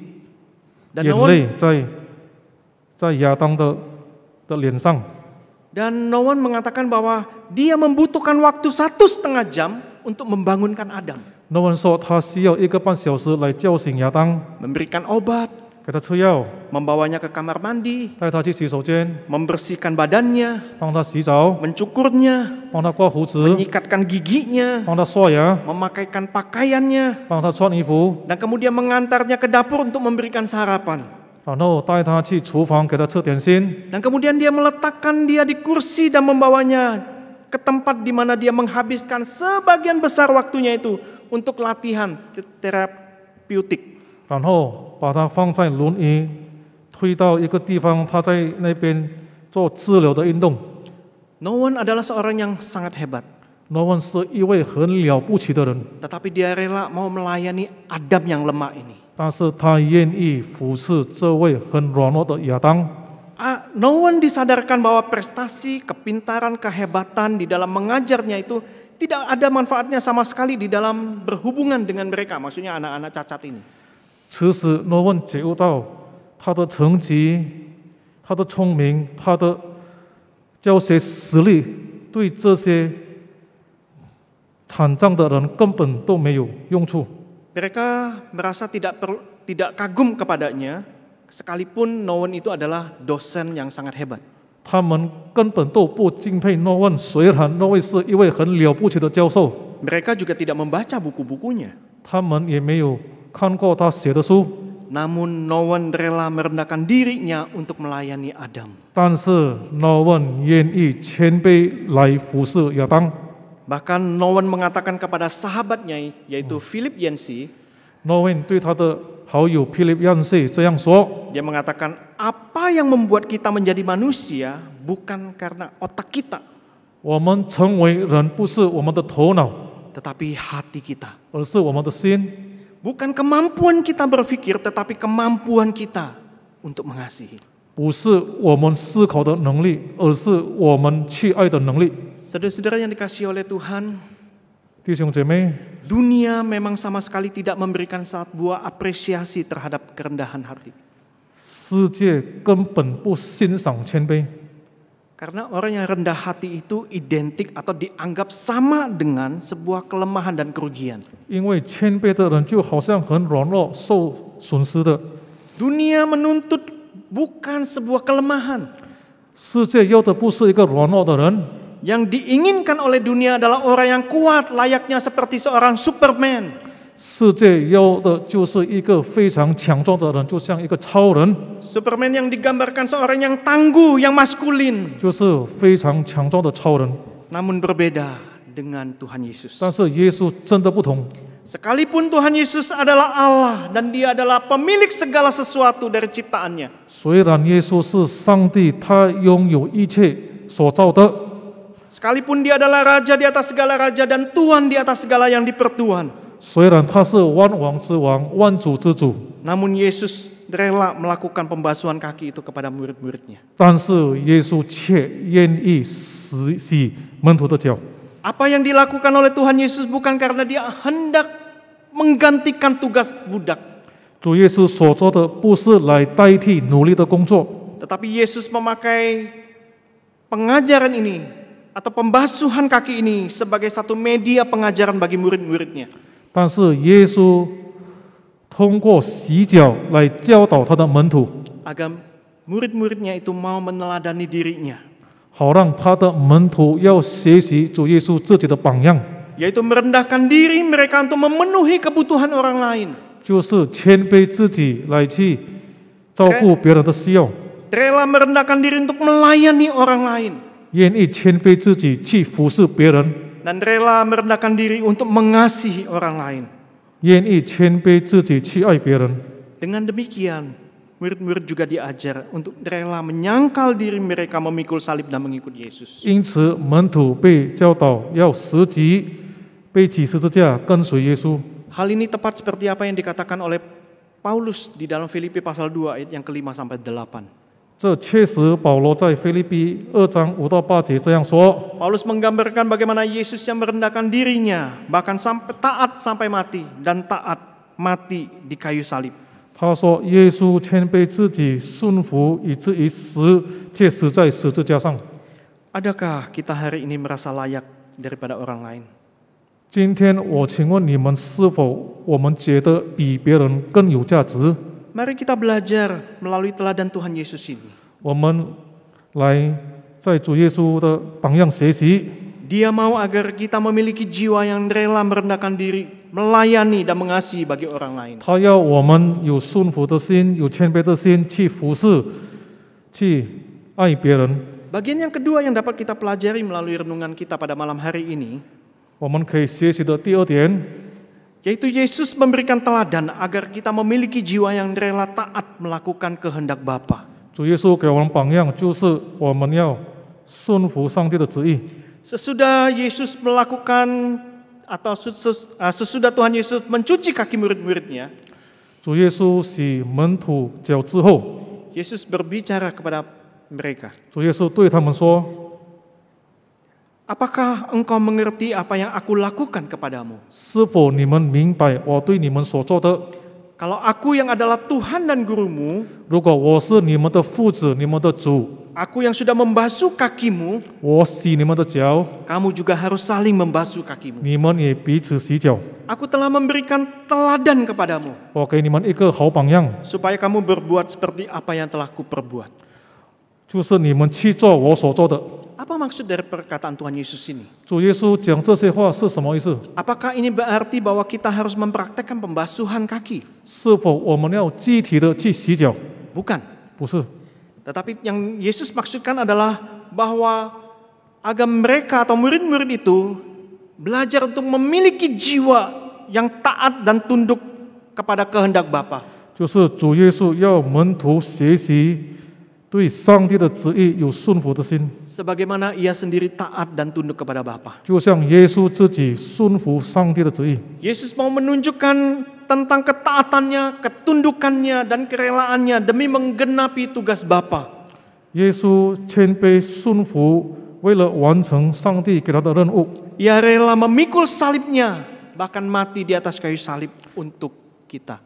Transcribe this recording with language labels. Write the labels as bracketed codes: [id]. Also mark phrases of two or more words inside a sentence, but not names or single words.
[id] Dan [zh] 眼 Nouwen 泪在亚当的脸上。 [id] Dan Nouwen mengatakan bahwa dia membutuhkan waktu 1,5 jam untuk membangunkan Adam. [zh] 诺文说他需要1个半小时来叫醒亚当， [id] memberikan obat, [zh] 给他吃药， [id] membawanya ke kamar mandi, [zh] 带他去洗手间， [id] membersihkan badannya, [zh] 帮他洗澡， [id] mencukurnya, [zh] 帮他刮胡子， [id] menyikatkan giginya, [zh] 帮他刷牙， [id] memakaikan pakaiannya, [zh] 帮他穿衣服， [id] dan kemudian mengantarnya ke dapur untuk memberikan sarapan. [zh] 然后带他去厨房给他吃点心， [id] Dan kemudian dia meletakkan dia di kursi dan membawanya ke tempat di mana dia menghabiskan sebagian besar waktunya itu untuk latihan terapeutik. [zh] 然后把他放在轮椅，推到一个地方，他在那边做治疗的运动。 [id] Noah adalah seorang yang sangat hebat, [zh] 诺文是一位很了不起的人， [id] tetapi dia rela mau melayani Adam yang lemah ini. [zh] 但是他愿意服侍这位很软弱的亚当。 [id] Noah disadarkan bahwa prestasi, kepintaran, kehebatan di dalam mengajarnya itu tidak ada manfaatnya sama sekali di dalam berhubungan dengan mereka, maksudnya anak-anak cacat ini. [zh] 此时，诺文觉悟到他的成绩、他的聪明、他的教学实力，对这些残障的人根本都没有用处。 [id] Mereka merasa tidak kagum kepadanya, sekalipun Noah itu adalah dosen yang sangat hebat. [zh] 他们根本都不敬佩诺文，虽然诺文是一位很了不起的教授， [id] Mereka juga tidak membaca buku-bukunya. [zh] 他们也没有看过他写的书。 [id] Namun Noah rela merendahkan dirinya untuk melayani Adam. [zh] 但是诺文愿意谦卑来服侍亚当。 [id] Bahkan Noah mengatakan kepada sahabatnya yaitu Philip Yancey, [zh] 诺文对他的好友菲利亚西这样说： [id] dia mengatakan apa yang membuat kita menjadi manusia bukan karena otak kita, [zh] 我们成为人不是我们的头脑， [id] tetapi hati kita. [zh] 而是我们的心。 [id] Bukan kemampuan kita berpikir, tetapi kemampuan kita untuk mengasihi. [zh] 不是我们思考的能力，而是我们去爱的能力。 [id] Saudara-saudara yang dikasihi oleh Tuhan, [zh] 弟兄姐妹， [id] dunia memang sama sekali tidak memberikan sebuah apresiasi terhadap kerendahan hati. [zh] 世界根本不欣赏谦卑， [id] Karena orang yang rendah hati itu identik atau dianggap sama dengan sebuah kelemahan dan kerugian. [zh] 因为谦卑的人就好像很软弱、受损失的。 [id] Dunia menuntut bukan sebuah kelemahan. [zh] 世界要的不是一个软弱的人， [id] Yang diinginkan oleh dunia adalah orang yang kuat, layaknya seperti seorang Superman. [zh] 世界要的就是一个非常强壮的人，就像一个超人， [id] Superman yang digambarkan seorang yang tangguh, yang maskulin. [zh] 就是非常强壮的超人。 [id] Namun berbeda dengan Tuhan Yesus. [zh] 但是耶稣真的不同， [id] Sekalipun Tuhan Yesus adalah Allah dan dia adalah pemilik segala sesuatu dari ciptaannya. [zh] 虽然耶稣是上帝，他拥有一切所造的， [id] Sekalipun dia adalah raja di atas segala raja dan Tuhan di atas segala yang dipertuhan. [zh] 虽然他是万王之王、万主之主， [id] Namun Yesus rela melakukan pembasuhan kaki itu kepada murid-muridnya. [zh] 但是耶稣却愿意洗门徒的脚。 [id] Apa yang dilakukan oleh Tuhan Yesus bukan karena dia hendak menggantikan tugas budak. [zh] 主耶稣所做的不是来代替努力的工作， [id] Tetapi Yesus memakai pengajaran ini atau pembasuhan kaki ini sebagai satu media pengajaran bagi murid-muridnya. [zh] 但是耶稣通过洗脚来教导他的门徒， [id] Agar murid-muridnya itu mau meneladani dirinya. [zh] 好让他的门徒要学习主耶稣自己的榜样， [id] Yaitu merendahkan diri mereka untuk memenuhi kebutuhan orang lain. [zh] 就是谦卑自己来去照顾别人的需要， [id] Rela merendahkan diri untuk melayani orang lain. [zh] 愿意谦卑自己去服侍别人， [id] Dan rela merendahkan diri untuk mengasihi orang lain. [zh] 愿意谦卑自己去爱别人。 [id] Dengan demikian, murid-murid juga diajar untuk rela menyangkal diri mereka memikul salib dan mengikut Yesus. [zh] 因此，门徒被教导要舍己，背起十字架跟随耶稣。 [id] Hal ini tepat seperti apa yang dikatakan oleh Paulus di dalam Filipi pasal 2 ayat yang ke-5 sampai 8. [zh] 这确实，保罗在腓立比2章5到8节这样说。 [id] Paulus menggambarkan bagaimana Yesus yang merendahkan dirinya, bahkan sampai taat sampai mati dan taat mati di kayu salib. [zh] 他说：“耶稣谦卑自己，顺服以至于死，且死在十字架上。” [id] Adakah kita hari ini merasa layak daripada orang lain? [zh] 今天我请问你们，是否我们觉得比别人更有价值？ [id] Mari kita belajar melalui teladan Tuhan Yesus ini. [zh] 我们来在主耶稣的榜样学习。 [id] Dia mau agar kita memiliki jiwa yang rela merendahkan diri, melayani dan mengasihi bagi orang lain. [zh] 他要我们有顺服的心，有谦卑的心，去服侍，去爱别人。 [id] Bagian yang kedua yang dapat kita pelajari melalui renungan kita pada malam hari ini, [zh] 我们可以学习的第二点， [id] yaitu Yesus memberikan teladan agar kita memiliki jiwa yang rela taat melakukan kehendak Bapa. [zh] 主耶稣给我们榜样，就是我们要顺服上帝的旨意。 [id] Sesudah Yesus melakukan atau sesudah Tuhan Yesus mencuci kaki murid-muridnya, [zh] 主耶稣洗门徒脚之后， [id] Yesus berbicara kepada mereka, [zh] 主耶稣对他们说： [id] apakah engkau mengerti apa yang aku lakukan kepadamu? [zh] 是否你们明白我对你们所做的？ [id] Kalau aku yang adalah Tuhan dan gurumu, [zh] 如果我是你们的父子，你们的主， [id] aku yang sudah membasuh kakimu, [zh] 我洗你们的脚， [id] kamu juga harus saling membasuh kakimu. [zh] 你们也彼此洗脚。 [id] Aku telah memberikan teladan kepadamu, [zh] 我给你们一个好榜样， [id] supaya kamu berbuat seperti apa yang telah kuperbuat. [zh] 就是你们去做我所做的。 [id] Apa maksud dari perkataan Tuhan Yesus ini? [zh] 主耶稣讲这些话是什么意思？ [id] Apakah ini berarti bahwa kita harus mempraktekkan pembasuhan kaki? [zh] 是否我们要具体的去洗脚？ [id] Bukan. [zh] 不是， [id] Tetapi yang Yesus maksudkan adalah bahwa agar mereka atau murid-murid itu belajar untuk memiliki jiwa yang taat dan tunduk kepada kehendak Bapa. [zh] 就是主耶稣要门徒学习对上帝的旨意有顺服的心， [id] Sebagaimana ia sendiri taat dan tunduk kepada Bapa. [zh] 就像耶稣自己顺服上帝的旨意。 [id] Yesus mau menunjukkan tentang ketaatannya, ketundukannya, dan kerelaannya demi menggenapi tugas Bapa. [zh] 耶稣谦卑顺服，为了完成上帝给他的任务。 [id] Ia rela memikul salibnya, bahkan mati di atas kayu salib untuk kita.